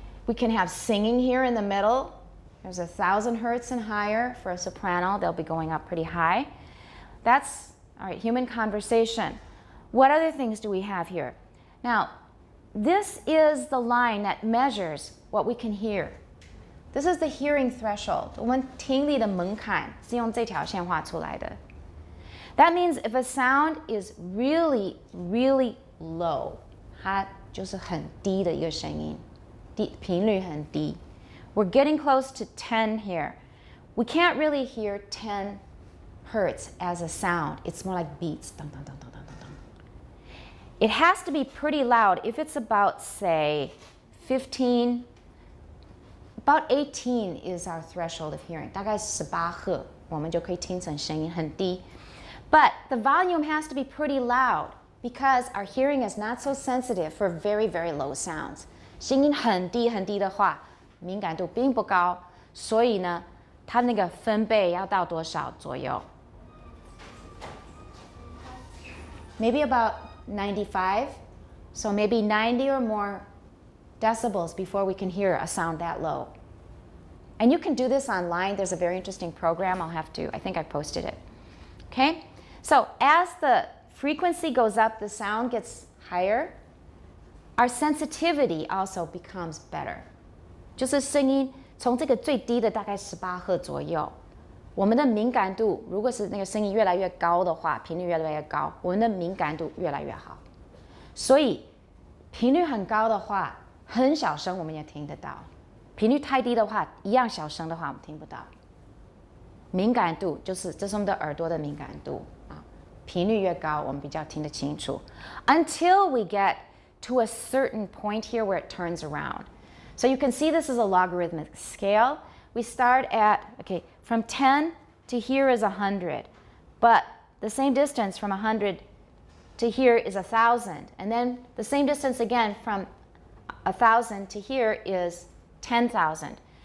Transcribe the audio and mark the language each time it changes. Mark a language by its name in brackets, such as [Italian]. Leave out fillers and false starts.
[English] We can have singing here in the middle. There's 1,000 hertz and higher for a soprano. They'll be going up pretty high. That's, all right, human conversation. What other things do we have here? Now, this is the line that measures what we can hear. This is the hearing threshold. [Chinese] 我们听力的门槛是用这条线画出来的。 That means if a sound is really, really low, 它就是很低的一个声音，频率很低。 [English] We're getting close to 10 here. We can't really hear 10 hertz as a sound. It's more like beats. Dun, dun, dun, dun, dun, dun. It has to be pretty loud. If it's about, say, 15, about 18 is our threshold of hearing. [Chinese] 大概18赫，我们就可以听成声音很低。 [English] But the volume has to be pretty loud because our hearing is not so sensitive for very, very low sounds. [Chinese] 声音很低很低的话，敏感度并不高，所以呢，它那个分贝要到多少左右？ [English] Maybe about 95. So maybe 90 or more decibels before we can hear a sound that low. And you can do this online. There's a very interesting program. I think I posted it. Okay? So as the frequency goes up, the sound gets higher. Our sensitivity also becomes better. [Chinese] 就是声音从这个最低的大概18赫左右，我们的敏感度如果是那个声音越来越高的话，频率越来越高，我们的敏感度越来越好。所以频率很高的话，很小声我们也听得到；频率太低的话，一样小声的话我们听不到。敏感度这是我们的耳朵的敏感度啊，频率越高，我们比较听得清楚。 [English] Until we get to a certain point here where it turns around. So you can see this is a logarithmic scale. We start at, okay, from 10 to here is 100, but the same distance from 100 to here is 1,000, and then the same distance again from 1,000 to here is 10,000.